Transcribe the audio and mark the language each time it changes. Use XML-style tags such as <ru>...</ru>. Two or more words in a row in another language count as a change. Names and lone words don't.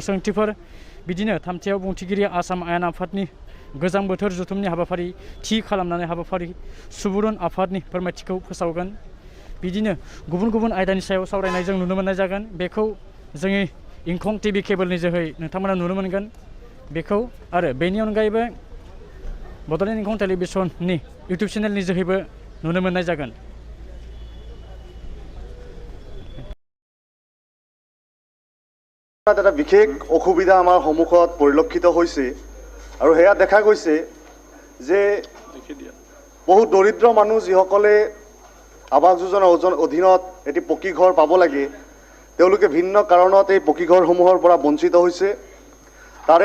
<brx>सोंथिफोर बिदिनो थामथियाव बुंथिगिरि आसाम आयेन आफादनि गोजां बोथोर जथुमनि हाबाफारि थि खालामनानै हाबाफारि सुबुरुन आफादनि फोरमायथिखौ फोसावगोन बिदिनो गुबुन गुबुन आयदानि सायाव सावरायनाय जों नुनो मोननाय जागोन बेखौ जोंनि इंखं</brx> <en>TV cableनि</en> <brx>जोहै नोंथांमोना नुनो मोनगोन बेखौ आरो बेनि अनगायैबो बड'लेण्ड इंखं टेलिभिजननि इउटुब चेनेलनि जोहैबो नुनो मोननाय जागोन</brx> <as>এটা বিশেষ অসুবিধা আমাৰ সন্মুখত পৰিলক্ষিত হৈছে আৰু হেয়া দেখা গৈছে যে বহু দৰিদ্ৰ মানুহ যিসকলে আৱাস যোজনাৰ অধীনত এটি পকী ঘৰ পাব লাগে তেওঁলোকে ভিন্ন কাৰণত এই পকী ঘৰসমূহৰ পৰা বঞ্চিত হৈছে তাৰে</as>